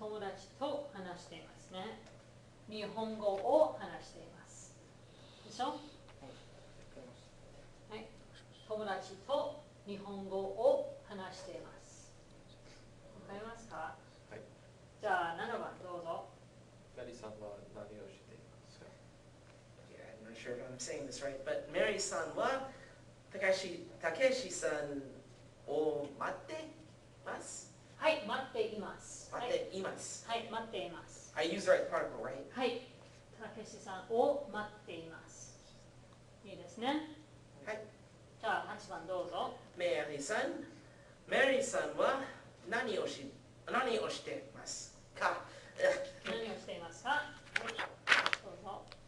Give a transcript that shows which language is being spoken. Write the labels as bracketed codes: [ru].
[ja] 友達と話していますね。日本語を話しています。でしょ？はい。友達と日本語を話しています。わかりますか？はい。じゃあ7番どうぞ。メリーさんは何をしていますか？ [en] Yeah, I'm not sure if I'm saying this right, but [ja] Mary-san wa Takeshi-san o matte masu? はい、待っています。はい、 Matte imasu. はい、待っています。 [en] I use the right particle, right? [ja] はい、たけしさんを待っています。いいですね。はい。じゃあ8番どうぞ。 Mary-san wa nani o shite masu ka? 何をしていますか？はい、どうぞ。